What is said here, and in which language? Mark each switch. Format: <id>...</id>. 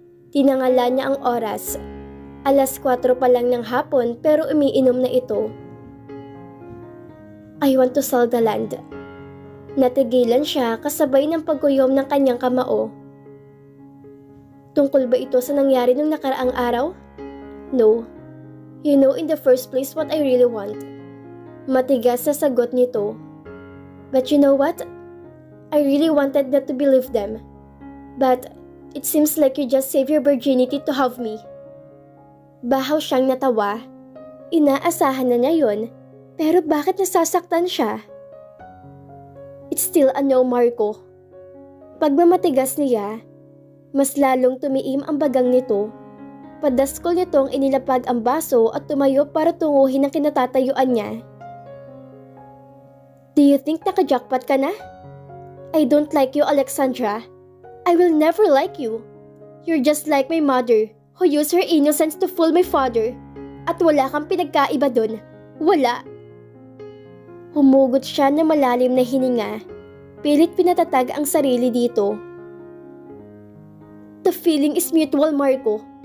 <tl>Tinangalan niya ang oras. 4:00 pa lang ng hapon pero umiinom na ito.</tl> <en>I want to sell the land.</en> <tl>Natigilan siya kasabay ng pagkuyom ng kanyang kamao. Tungkol ba ito sa nangyari nung nakaraang araw?</tl> <en>No. You know in the first place what I really want.</en> <tl>Matigas sa sagot nito.</tl> <en>But you know what? I really wanted not to believe them. But it seems like you just saved your virginity to have me.</en> <tl>Bahaw siyang natawa. Inaasahan na niya yon, pero bakit nasasaktan siya?</tl> <en>It's still a no, Marco.</en> <tl>Pagmamatigas niya, mas lalong tumiim ang bagang nito. Padaskol nitong inilapag ang baso at tumayo para tunguhin ang kinatatayuan niya.</tl> <en>Do you think</en> <tl>nakajackpot ka na?</tl> <en>I don't like you, Alexandra. I will never like you. You're just like my mother, who used her innocence to fool my father.</en> <tl>At wala kang pinagkaiba dun. Wala. Humugot siya ng malalim na hininga. Pilit pinatatag ang sarili dito.</tl> <en>The feeling is mutual, Marco.</en>